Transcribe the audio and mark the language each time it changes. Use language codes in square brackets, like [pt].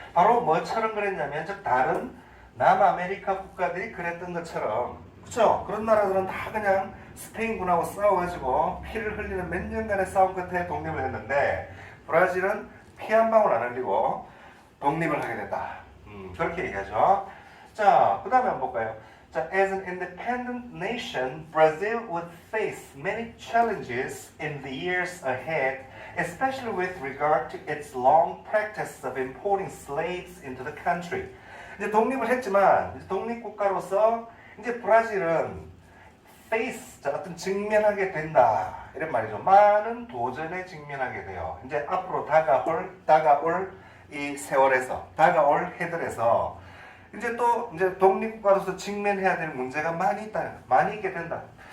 [ko] 바로 뭐처럼 그랬냐면, 즉 다른 남아메리카 국가들이 그랬던 것처럼, 그렇죠. 그런 나라들은 다 그냥 스페인군하고 싸워가지고 피를 흘리는 몇 년간의 싸움 끝에 독립을 했는데, 브라질은 피 한 방울 안 흘리고 독립을 하게 됐다. 그렇게 얘기하죠. 자, 그 다음에 한번 볼까요? [en] 자, as an independent nation, Brazil would face many challenges in the years ahead, especially with regard to its long practice of importing slaves into the country. [ko] 이제 독립을 했지만 이제 독립국가로서 이제 브라질은 face, 자, 어떤 직면하게 된다 이런 말이죠. 많은 도전에 직면하게 돼요. 이제 앞으로 다가올 이 세월에서 다가올 해들에서 이제 또 이제 독립국가로서 직면해야 될 문제가 많이 있게 된다.